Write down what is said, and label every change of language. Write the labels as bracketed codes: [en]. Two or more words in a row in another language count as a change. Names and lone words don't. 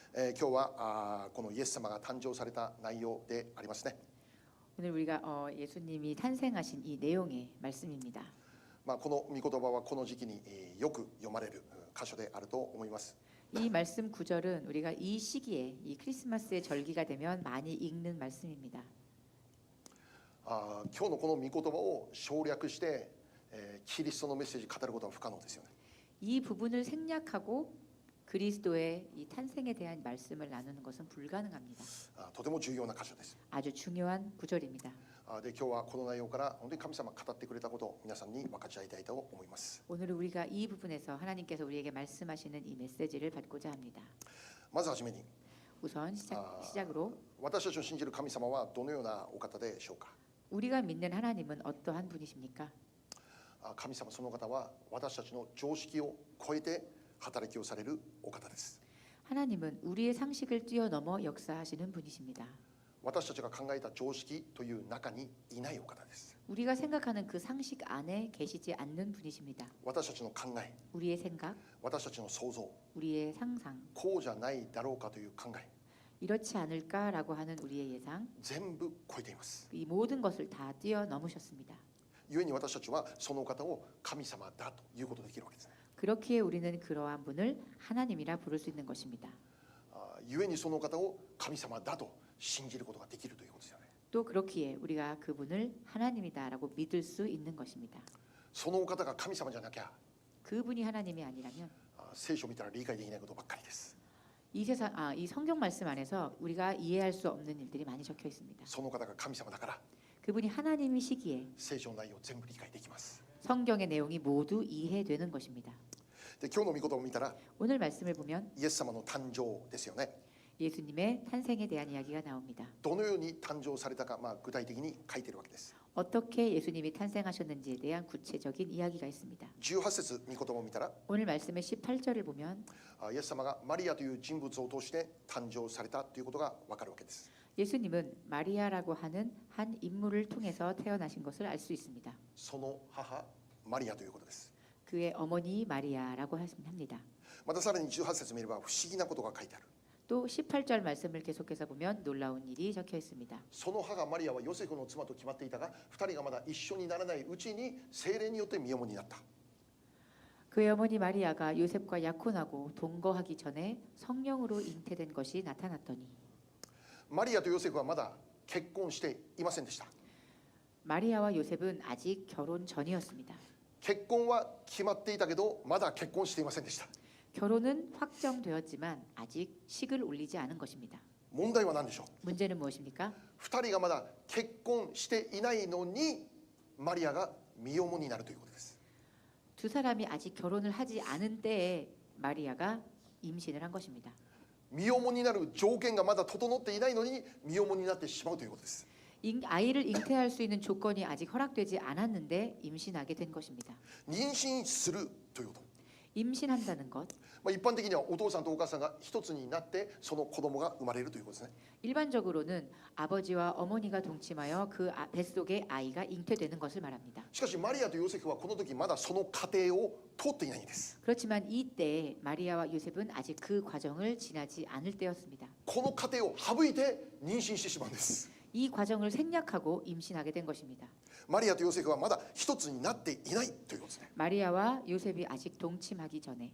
[ja] 今日はこのイエス様が誕生された内容でありますね。 [ko] 오늘 우리가 예수님이 탄생하신 이 내용의 말씀입니다. [ja] この御言葉はこの時期によく読まれる箇所であると思います。 [ko] 이 말씀 구절은 우리가 이 시기에 이 크리스마스의 절기가 되면 많이 읽는 말씀입니다. [ja] 今日のこの御言葉を省略して、キリストのメッセージ語ることは不可能ですよね。 [ko] 이 부분을 생략하고 그리스도의 이 탄생에 대한 말씀을 나누는 것은 불가능합니다. [ja] とても重要な箇所です。 [ko] 아주 중요한 구절입니다. [ja] で今日はこの内容から本当に神様が語ってくれたことを皆さんに分かち合いたいと思います。 [ko] 오늘 우리가 이 부분에서 하나님께서 우리에게 말씀하시는 이 메시지를 받고자 합니다. [ja] まずはじめに [ko] 우선 시작으로 [ja] 私たちの信じる神様はどのようなお方でしょうか。 [ko] 우리가 믿는 하나님은 어떠한 분이십니까? [ja] 神様その方は私たちの常識を超えて働きをされるお方です。 [ko] 하나님은 우리의 상식을 뛰어넘어 역사하시는 분이십니다. [ja] 私たちが考えた常識という中にいないお方です。 [ko] 우리가 생각하는 그 상식 안에 계시지 않는 분이십니다. [ja] 私たちの考え、 [ko] 우리의 생각, [ja] 私たちの想像、 [ko] 우리의 상상, [ja] こうじゃないだろうかという考え、 [ko] 이렇지 않을까라고 하는 우리의 예상, [ja] 全部超えています。 [ko] 이 모든 것을 다 뛰어넘으셨습니다. [ja] 故に私たちはそのお方を神様だということができるわけですね。 [ko] 그렇기에 우리는 그러한 분을 하나님이라 부를 수 있는 것입니다. [ja] 故にそのお方を神様だと信じることができるということですよね。 [ko] 또 그렇기에 우리가 그분을 하나님이다라고 믿을 수 있는 것입니다. [ja] そのお方が神様じゃなきゃ [ko] 그분이 하나님이 아니라면 [ja] 聖書を見たら理解できないことばっかりです。 [ko] 이 성경 말씀 안에서 우리가 이해할 수 없는 일들이 많이 적혀 있습니다. [ja] その方が神様だから [ko] 그분이 하나님이시기에 [ja] 聖書の内容を全部理解できます。 [ko] 성경의 내용이 모두 이해되는 것입니다. [ja] で今日の御言葉を見たら [ko] 오늘 말씀을 보면 [ja] イエス様の誕生ですよね。 [ko] 예수님의 탄생에 대한 이야기가 나옵니다. [ja] どのように誕生されたか、具体的に書いているわけです。 [ko] 어떻게 예수님이 탄생하셨는지에 대한 구체적인 이야기가 있습니다. [ja] 18 節御言葉を見たら [ko] 오늘 말씀의 18절을 보면 [ja] イエス様がマリアという人物を通して誕生されたということがわかるわけです。 [ko] 예수님은 마리아라고 하는 한 인물을 통해서 태어나신 것을 알 수 있습니다. [ja] その母マリアということです。 [ko] 그의 어머니 마리아라고 합니다. [ja] またさらに18節見れば不思議なことが書いてある。 [ko] 또 18절 말씀을 계속해서 보면 놀라운 일이 적혀 있습니다. [ja] その母マリアはヨセフの妻と決まっていたが、2人がまだ一緒にならないうちに聖霊によって身重になった。 [ko] 그의 어머니 마리아가 요셉과 약혼하고 동거하기 전에 성령으로 잉태된 것이 나타났더니 [ja] マリアとヨセフはまだ結婚していませんでした。 [ko] 마리아와 요셉은 아직 결혼 전이었습니다. [ja] 結婚は決まっていたけどまだ結婚していませんでした。 [ko] 결혼은 확정되었지만 아직 식을 올리지 않은 것입니다. [ja] 問題は何でしょう。 [ko] 문제는 무엇입니까? [ja] 2 人がまだ結婚していないのにマリアが身重になるということです。 [ko] 두 사람이 아직 결혼을 하지 않은 때에 마리아가 임신을 한 것입니다. [ja] 身重になる条件がまだ整っていないのに身重になってしまうということです。 [ko] 아이를 잉태할 수 있는 조건이 아직 허락되지 않았는데 임신하게 된 것입니다. [ja] 妊娠するということ。 [ko] 임신한다는 것, [ja] 一般的にはお父さんとお母さんが一つになってその子供が生まれるということですね。 [ko] 일반적으로는 아버지와 어머니가 동침하여 그 뱃속에 아이가 잉태되는 것을 말합니다. [ja] しかしマリアとヨセフはこの時まだその過程を通っていないんです。 [ko] 그렇지만 이때 마리아와 요셉은 아직 그 과정을 지나지 않을 때였습니다. [ja] この過程を省いて妊娠してしまうんです。 [ko] 이 과정을 생략하고 임신하게 된 것입니다. [ja] マリアとヨセフはまだ一つになっていないということですね。 [ko] 마리아와 요셉이 아직 동침하기 전에